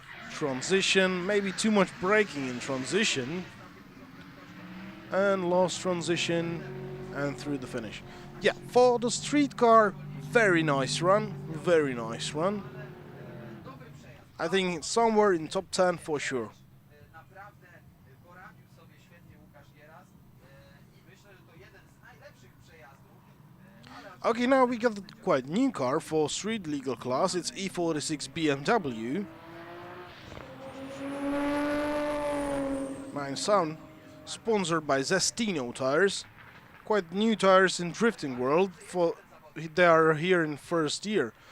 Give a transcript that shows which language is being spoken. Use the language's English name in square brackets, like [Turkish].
[English] Transition, maybe too much braking in transition, and lost transition and through the finish. Yeah, for the street car, very nice run, very nice run. I think it's somewhere in top 10 for sure. [Polish] Naprawdę poradził sobie świetnie Łukasz Gieras i myślę, że to jeden z najlepszych przejazdów. [English] Okay, now we got a quite new car for street legal class. It's E46 BMW. Nice sound. Sponsored by Zestino tires. Quite new tires in drifting world. They are here in first year.